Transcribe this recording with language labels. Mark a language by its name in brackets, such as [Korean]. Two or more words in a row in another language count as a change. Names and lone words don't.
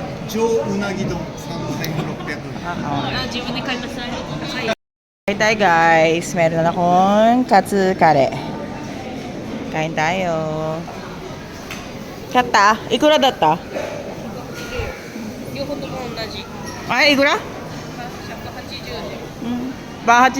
[Japanese] 上うなぎ丼3600円自分で買いますはい [Filipino] Kain tayo guys. Meron akong [Japanese] カツカレー. [Filipino] Kain tayo. [Japanese] Katta? いくらだった? 両方とも同じ Ay, ikura? 180円 Bahat